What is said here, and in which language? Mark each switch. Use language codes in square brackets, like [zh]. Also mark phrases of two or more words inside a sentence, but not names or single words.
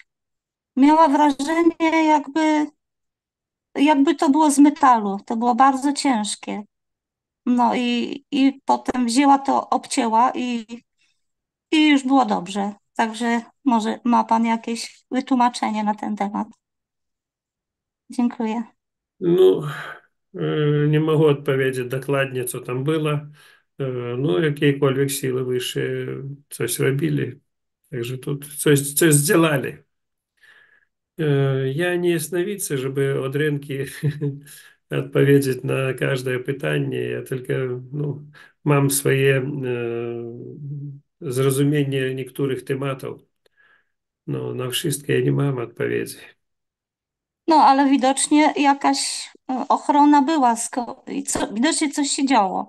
[pl] Miała wrażenie, jakby to było z metalu. To było bardzo ciężkie. No i potem wzięła to, obcięła i już było dobrze. Także może ma Pan jakieś wytłumaczenie na ten temat. Dziękuję. [uk] Ну, не можу відповісти докладnie, [pl] co tam było. [uk] Ну, якісь сили вище coś робили. [ru] Także тут coś сделали. Я не ясновидцы, [pl] żeby od ręki odpowiedzieć na każde pytanie. Ja tylko no, mam swoje zrozumienie niektórych tematów. No, na wszystkie ja nie mam odpowiedzi. No, ale widocznie jakaś ochrona była, widocznie coś się działo.